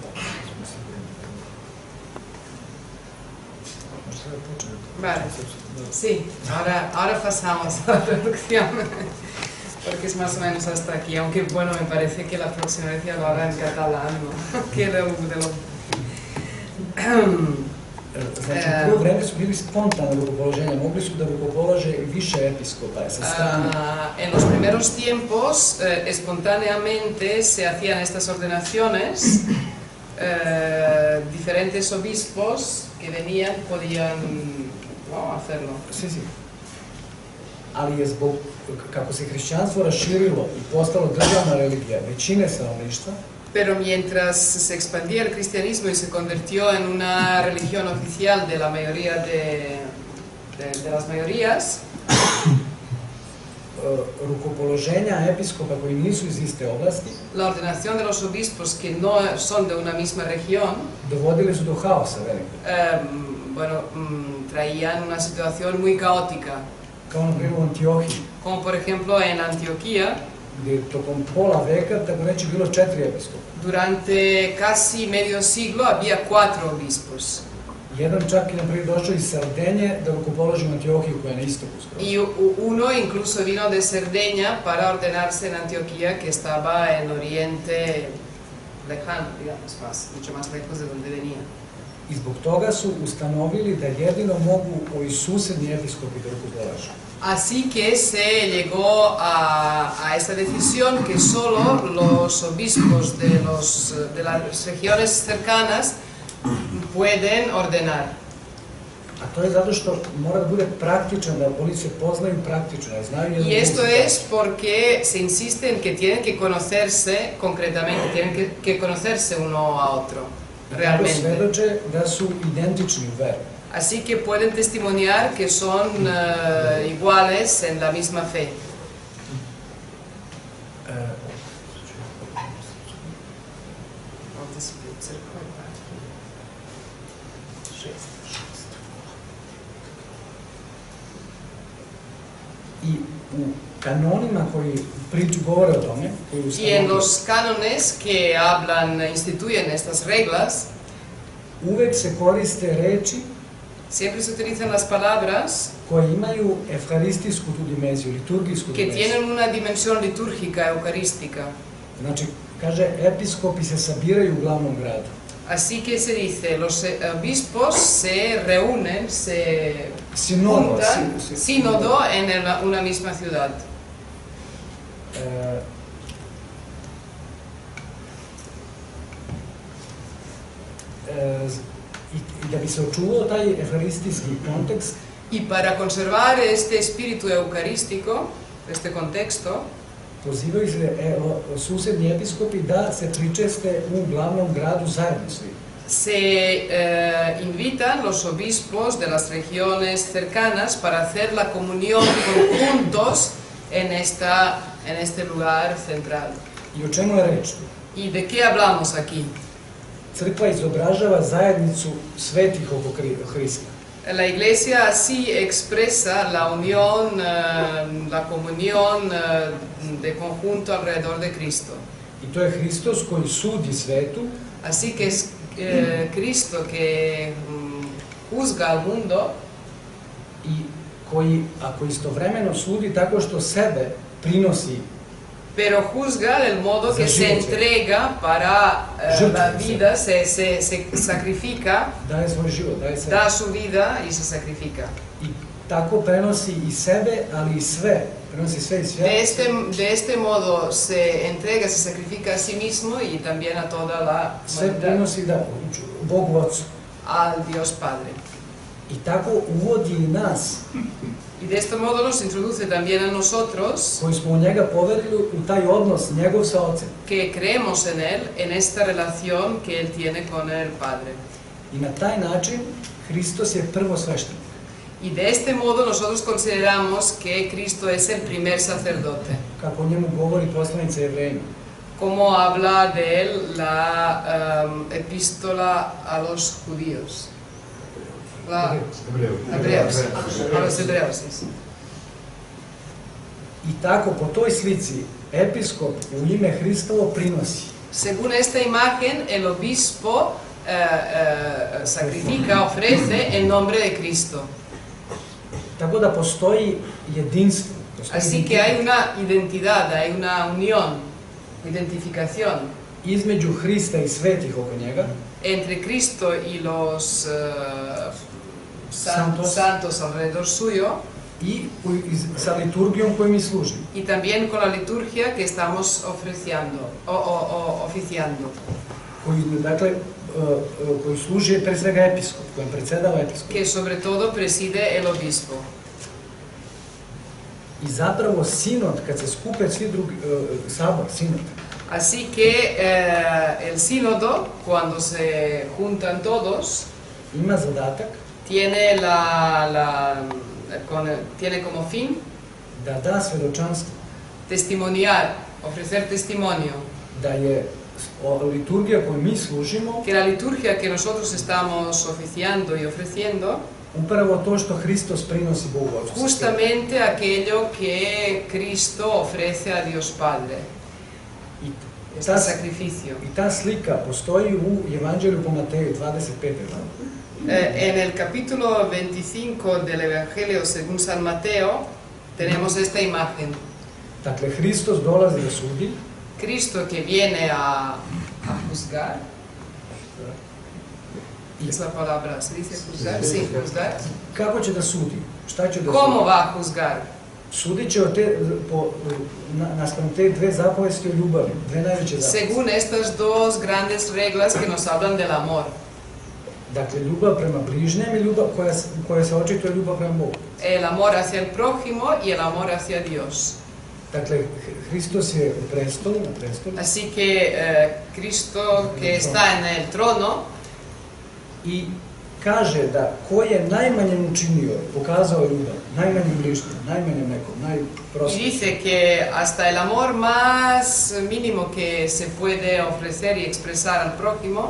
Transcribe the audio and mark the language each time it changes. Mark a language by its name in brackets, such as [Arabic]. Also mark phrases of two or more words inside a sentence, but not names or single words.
[Spanish] Vale, sí, ahora pasamos a la traducción, porque es más o menos hasta aquí, aunque bueno, me parece que la próxima vez ya lo hará en catalán, ¿no? Que [Serbian] Prvo vreme su bili spontane rukopoloženja, mogli su da rukopolože više episkopa sa strane. [Spanish] En los primeros tiempos, espontáneamente se hacían estas ordenaciones, diferentes obispos que venían podían hacerlo. Sí. [Serbian] Ali je zbog, kako se hrišćanstvo raširilo i postalo državna religija većine stanovništva, [Spanish] pero mientras se expandía el cristianismo y se convirtió en una religión oficial de la mayoría de las mayorías, [Serbian] rukopoloženja episkopa koji nisu iz iste oblasti, [Spanish] la ordenación de los obispos que no son de una misma región, [Serbian] dovodili su do haosa velikog. [Spanish] Traían una situación muy caótica. [Serbian] Kao na primjer u Antiohiji, [Spanish] como por ejemplo en Antioquía, [Serbian] gdje tokom pola veka, tako reći, bilo 4 episkopa. [Spanish] Durante casi medio siglo había 4 obispos. [Serbian] Jedan čak je na primjer došao iz Sardenje da rukopoloži u Antiohiju koja je na istoku skoro. [Spanish] Y uno incluso vino de Cerdeña para ordenarse en Antioquía, que estaba en Oriente lejano, digamos, mucho más lejos de donde venía. [Serbian] I zbog toga su ustanovili da jedino mogu ovi susedni episkopi da rukopolažu. [Spanish] Así que se llegó a esta decisión que solo los obispos de las regiones cercanas pueden ordenar. [Serbian] A to je zato što mora da bude praktičan, da oni se poznaju praktično, da znaju jedan [Spanish] Y esto [Serbian] drugog. [Spanish] es porque se insiste en que tienen que conocerse concretamente, tienen que conocerse uno a otro, [Serbian] Tako [Spanish] realmente. [Serbian] svedoče da su identični u veru. [Spanish] Así que pueden testimoniar que son iguales en la misma fe. [Serbian] I u kanonima koji govore o tome, koji [Spanish] Y en los cánones que hablan, instituyen estas reglas, [Serbian] uvek se koriste reči [Spanish] siempre se utilizan las palabras [Serbian] koje imaju efharistijsku tu dimenziju, liturgijsku [Spanish] que [Serbian] dimenziju. [Spanish] tienen una dimensión litúrgica, eucarística. [Serbian] Znači, kaže, episkopi se sabiraju u glavnom gradu. [Spanish] Así que se dice, los obispos se reúnen, se Sinodo, juntan, sínodo en una misma ciudad. [Serbian] I da bi se očuvao taj efharistijski kontekst, [Spanish] Y para conservar este espíritu eucarístico, este contexto, [Serbian] pozivaju se susedni episkopi da se pričeste u glavnom gradu zajedno svi. [Spanish] se invitan los obispos de las regiones cercanas para hacer la comunión conjuntos en este lugar central. [Serbian] I o čemu je reč? [Spanish] ¿Y de qué hablamos aquí? [Serbian] Crkva izobražava zajednicu svetih oko Hrista. [Spanish] La Iglesia así expresa la unión, la comunión de conjunto alrededor de Cristo. [Serbian] I to je Hristos koji sudi svetu [Spanish] Así que es Cristo que juzga al mundo [Serbian] i koji, ako istovremeno sudi tako što sebe prinosi, [Spanish] pero juzga del modo que se entrega para la vida, se sacrifica, [Serbian] daje svoj život, daje sebe. [Spanish] da su vida y se sacrifica. [Serbian] I tako prenosi i sebe, ali i sve. Prenosi sve i sve. [Spanish] De este modo se entrega, se sacrifica a sí mismo y también a toda la [Serbian] Sve [Spanish] humanidad, [Serbian] prenosi da Bogu Otcu. [Spanish] al Dios Padre. [Serbian] I tako uvodi i nas, [Spanish] Y de este modo nos introduce también a nosotros, [Serbian] koji smo u njega poverili, u taj odnos njegov sa Ocem. [Spanish] que creemos en Él, en esta relación que Él tiene con el Padre. [Serbian] I na taj način Hristos je prvo sveštenik. [Spanish] Y de este modo nosotros consideramos que Cristo es el primer sacerdote, [Serbian] Kako o njemu govori poslanica Jevrejima. [Spanish] como habla de Él la epístola a los judíos. Hebreos. A los hebreos, sí. [Serbian] I tako, po toj slici, episkop u ime Hristovo prinosi. [Spanish] Según esta imagen, el obispo sacrifica, ofrece en nombre de Cristo. [Serbian] Tako da postoji jedinstvo. [Spanish] Así que hay una identidad, hay una unión, identificación [Serbian] između Hrista i svetih oko njega, [Spanish] entre Cristo y los Santos. santos alrededor suyo, [Serbian] i sa liturgijom koju mi služimo. [Spanish] y también con la liturgia que estamos oficiando. [Serbian] Koji služi pre svega episkop, kojem predsedava episkop. [Spanish] Que sobre todo preside el obispo. [Serbian] I zapravo sinod, kad se skupe svi drugi, sabor, sinod, [Spanish] Así que el sínodo, cuando se juntan todos, [Serbian] ima zadatak [Spanish] tiene, tiene como fin [Serbian] da da svedočanstvo, [Spanish] testimoniar, ofrecer testimonio, [Serbian] da je liturgija koju mi služimo [Spanish] que la liturgia que nosotros estamos oficiando y ofreciendo, [Serbian] upravo to što Hristos prinosi Bogu Otcu. [Spanish] justamente aquello que Cristo ofrece a Dios Padre, este sacrificio. [Serbian] I ta slika postoji u Evanđelju po Mateju 25. glavi. [Spanish] En el capítulo 25 del Evangelio según San Mateo tenemos esta imagen. [Serbian] Dakle, Hristos dolazi da sudi, [Spanish] Cristo que viene a juzgar. Es la palabra, ¿se dice juzgar? Sí, juzgar. [Serbian] kako će da sudi? Šta će da [Spanish] ¿Cómo [Serbian] sudi? [Spanish] va a juzgar? [Serbian] Sudit će naspram te dve zapovesti o ljubavi, dve najveće zapovesti. [Spanish] Según estas dos grandes reglas que nos hablan del amor. [Serbian] Dakle, ljubav prema bližnjem i ljubav koja se očituje ljubav prema Bogu. [Spanish] El amor hacia el prójimo y el amor hacia Dios. [Serbian] Dakle, Hristos je u prestolu, [Spanish] Así que Cristo que está en el trono [Serbian] i kaže da ko je najmanjem učinio, pokazao ljubav, najmanjem bližnjem, najmanjem nekom, [Spanish] y [Serbian] najprostijim. [Spanish] dice que hasta el amor más mínimo que se puede ofrecer y expresar al prójimo,